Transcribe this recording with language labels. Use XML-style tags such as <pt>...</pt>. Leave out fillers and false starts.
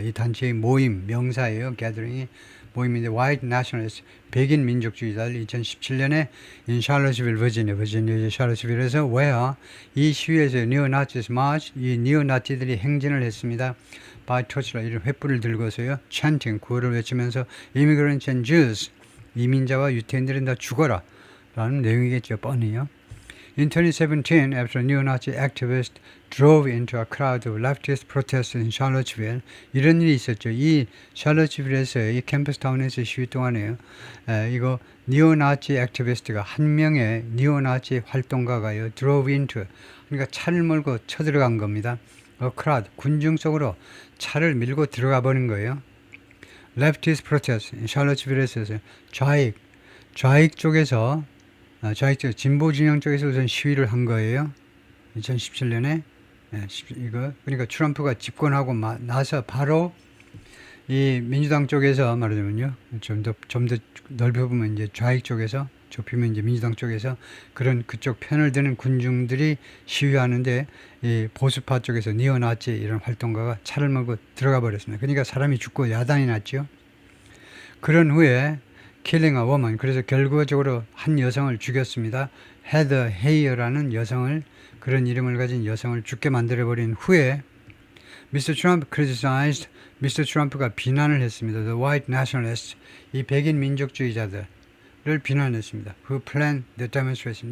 <ko>이 단체의 모임 명사예요. gathering이 모임인데 White Nationalists 백인 민족주의자들 2017년에 in Charlottesville, 버지니아 샬럿스빌에서 where 이 시위에서 Neo-Nazis march 이 니오나치들이 행진을 했습니다.</ko> <en>by torchlight</en> <ko>이런 횃불을 들고서요. chanting 구호를 외치면서</ko> <en>immigrants and Jews</en> <ko>이민자와 유태인들은 다 죽어라 라는 내용이겠죠. 뻔히요.</ko> <en>In 2017, after neo-Nazi activists drove into a crowd of leftist protesters in Charlottesville,</en> <ko>이런 일이 있었죠. 이 샬럿스빌에서 이 캠퍼스 타운에서 시위 동안에요. 이거 니오나치 액티비스트가 한 명의 니오나치 활동가가요.</ko> <en>drove into</en> <ko>그러니까 차를 몰고 쳐들어간 겁니다.</ko> <en>a crowd</en> <ko>군중 속으로 차를 밀고 들어가 버린 거예요.</ko> <en>leftist protest</en> <ko>샬럿스빌에서 좌익 쪽에서 진보 진영 쪽에서 우선 시위를 한 거예요. 2017년에 이거 그러니까 트럼프가 집권하고 나서 바로 이 민주당 쪽에서 말하자면요 좀 더 넓혀보면 이제 좌익 쪽에서 좁히면 이제 민주당 쪽에서 그쪽 편을 드는 군중들이 시위하는데 이 보수파 쪽에서 니오나치 이런 활동가가 차를 몰고 들어가 버렸습니다. 그러니까 사람이 죽고 야단이 났죠.</ko> <en>그런 후에 killing a woman.</en> <ko>그래서 결과적으로 한 여성을 죽였습니다. 헤더 헤이어라는 여성을 그런 이름을 가진 여성을 죽게 만들어버린 후에 Mr.</ko> <en>Trump criticized Mr. Trump가</en> <ko>비난을 했습니다.</ko> <en>The white nationalists</en> <ko>이 백인 민족주의자들 비난했습니다.</ko> <en>Who planned the demonstration?</en>